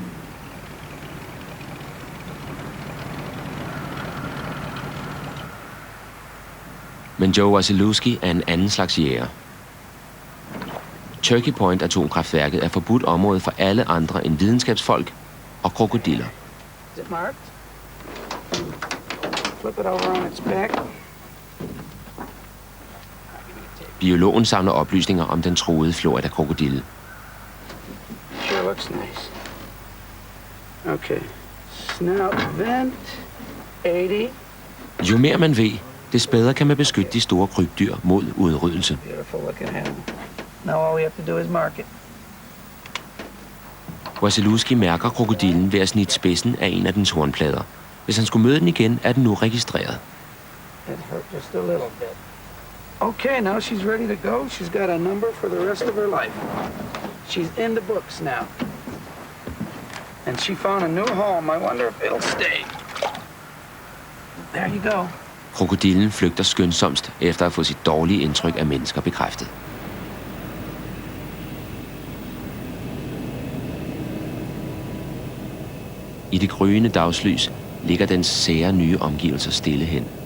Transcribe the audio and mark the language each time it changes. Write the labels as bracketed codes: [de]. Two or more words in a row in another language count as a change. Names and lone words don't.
[da] Men Joe Wasilewski er en anden slags jæger. Turkey Point atomkraftværket er forbudt område for alle andre end videnskabsfolk og krokodiller. [en] Is it marked? Flip it over on its back. [da] Biologen samler oplysninger om den truede Florida-krokodille. [en] Sure looks nice. Okay. Snout vent. 80. [da] Jo mere man ved, des bedre kan man beskytte de store krybdyr mod udryddelse. [en] Beautiful looking animal. Now all we have to do is mark it. [da] Wasilewski mærker krokodillen ved at snitte spidsen af en af dens hornplader. Hvis han skulle møde den igen, er den nu registreret. [en] It hurt just a little bit. Okay, now she's ready to go. She's got a number for the rest of her life. She's in the books now. And she found a new home. I wonder if it'll stay. There you go. [da] Krokodillen flygter skyndsomst efter at få sit dårlige indtryk af mennesker bekræftet. I det gryende dagslys ligger dens sære nye omgivelser stille hen.